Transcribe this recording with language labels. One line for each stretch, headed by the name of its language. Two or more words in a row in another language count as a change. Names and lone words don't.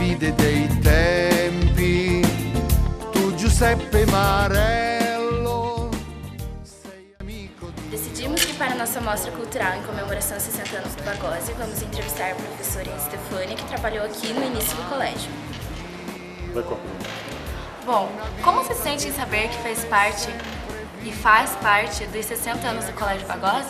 Italian: dei tempi, tu Giuseppe Marello, sei amico di...
Portuguese: Decidimos que para nossa mostra cultural em comemoração aos 60 anos do Bagose, vamos entrevistar a professora Stefânia, que trabalhou aqui no início do colégio. Bom, como se sente em saber que faz parte dos 60 anos do Colégio Bagose?